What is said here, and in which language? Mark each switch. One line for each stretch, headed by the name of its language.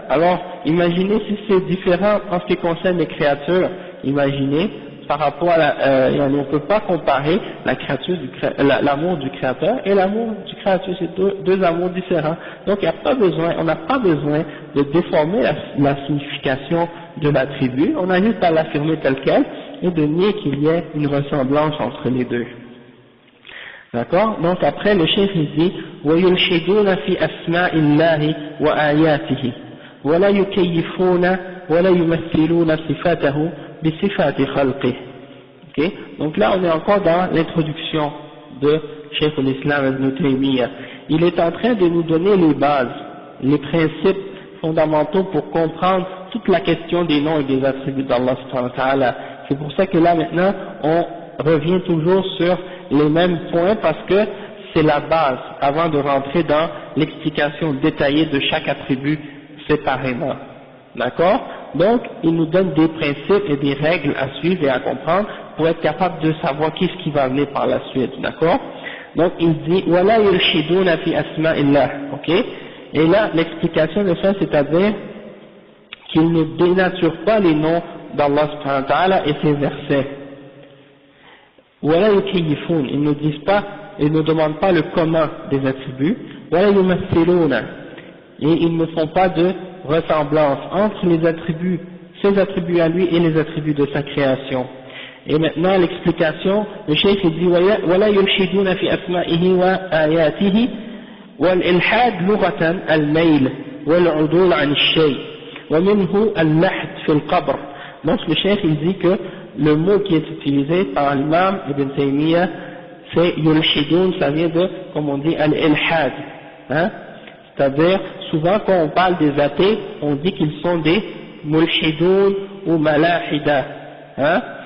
French: Alors, imaginez si c'est différent en ce qui concerne les créatures, imaginez par rapport à on ne peut pas comparer la créature l'amour du créateur et l'amour du créature, c'est deux amours différents. Donc on n'a pas besoin de déformer la signification de l'attribut, on a juste à l'affirmer tel quel et de nier qu'il y ait une ressemblance entre les deux. D'accord? Donc après le chef il dit
Arabic: وَيُلْحِدُونَ فِي أَسْمَاءِ اللَّهِ وَآيَاتِهِ وَلَا يُكَيِّفُونَ وَلَا يُمَثِّلُونَ صِفَاتَهُ بِصِفَاتِ خَلْقِهِ.
French: Okay? Donc là on est encore dans l'introduction de Cheikh al-Islam Ibn Taymiyyah. Il est en train de nous donner les bases, les principes fondamentaux pour comprendre toute la question des noms et des attributs d'Allah subhanahu wa ta'ala. C'est pour ça que là maintenant on revient toujours sur les mêmes points parce que c'est la base avant de rentrer dans l'explication détaillée de chaque attribut séparément. D'accord? Donc il nous donne des principes et des règles à suivre et à comprendre pour être capable de savoir qu'est-ce qui va venir par la suite. D'accord? Donc il dit
Arabic: وَلَا يُرْشِدُونَ فِي أَسْمَاءِ اللَّهِ.
French: Ok? Et là l'explication de ça, c'est-à-dire qu'il ne dénature pas les noms d'Allah subhanahu wa ta'ala et ses versets.
Arabic: وَلَا يُكَيِّفُونَ,
French: ils ne disent pas, ils ne demandent pas le comment des attributs.
Arabic: وَلَا يُمَثِّلُونَ,
French: et ils ne font pas de ressemblance entre les attributs, ses attributs à lui et les attributs de sa création. Et maintenant l'explication, le cheikh dit
Arabic: وَلَا يُلْحِدُونَ فِي أَسْمَائِهِ وَآيَاتِهِ وَالْإِلْحَادُ لُغَةً الْمَيْلِ وَالْعُدُولُ عَنِ الشَّيْءِ وَمِنْهُ اللَّحْدُ فِي الْقَبْرِ.
French: Donc le cheikh il dit que le mot qui est utilisé par l'imam Ibn Taymiyyah, c'est yulhidun, ça vient de, comme on dit, al-ilhad. Hein? C'est-à-dire, souvent quand on parle des athées, on dit qu'ils sont des mulhidun ou malahida. Hein?